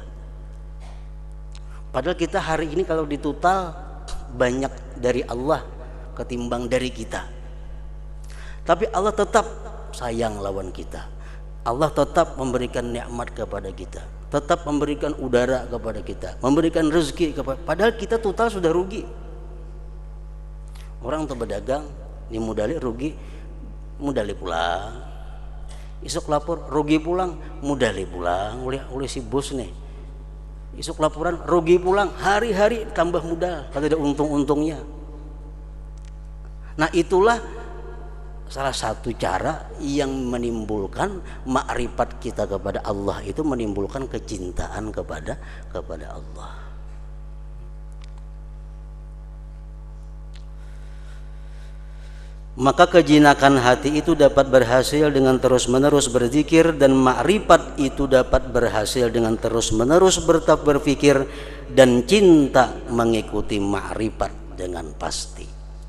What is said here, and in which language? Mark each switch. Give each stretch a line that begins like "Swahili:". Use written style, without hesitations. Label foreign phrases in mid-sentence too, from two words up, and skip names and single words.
Indonesian: Padahal kita hari ini kalau ditotal banyak dari Allah ketimbang dari kita. Tapi Allah tetap sayang lawan kita. Allah tetap memberikan nikmat kepada kita, tetap memberikan udara kepada kita, memberikan rezeki kepada. Padahal kita total sudah rugi.
Banjar: Orang tuh berdagang, ini modali rugi, modali pulang. Isuk lapor rugi pulang, modali pulang oleh si bos nih. Isuk laporan rugi pulang, hari-hari tambah modal,
Indonesian: kalau ada untung-untungnya. Nah, itulah salah satu cara yang menimbulkan makrifat kita kepada Allah, itu menimbulkan kecintaan kepada Allah. Maka kejinakan hati itu dapat berhasil dengan terus-menerus berzikir, dan makrifat itu dapat berhasil dengan terus-menerus berpikir dan cinta mengikuti makrifat dengan pasti.